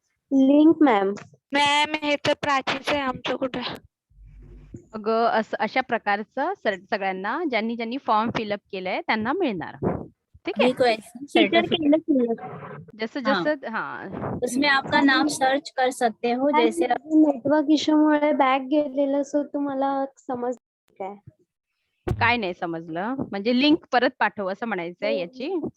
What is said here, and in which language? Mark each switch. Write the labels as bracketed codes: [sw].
[en] Link ma'am. [mr] Ma'am हे तर प्राचीच आहे आमचं कुठे. अगं अशा प्रकारचं सगळ्यांना ज्यांनी ज्यांनी फॉर्म फिलअप केलंय त्यांना मिळणार. [hi] ठीक है, [en] certificate [hi] जैसे हाँ। जैसे हाँ उसमें आपका नाम सर्च कर सकते हो. जैसे [mr] नेटवर्क इश्यूमुळे बॅक गेलेलं, सो तुम्हाला समज काय? काय नाही समजलं, म्हणजे लिंक परत पाठव असं म्हणायचंय याची.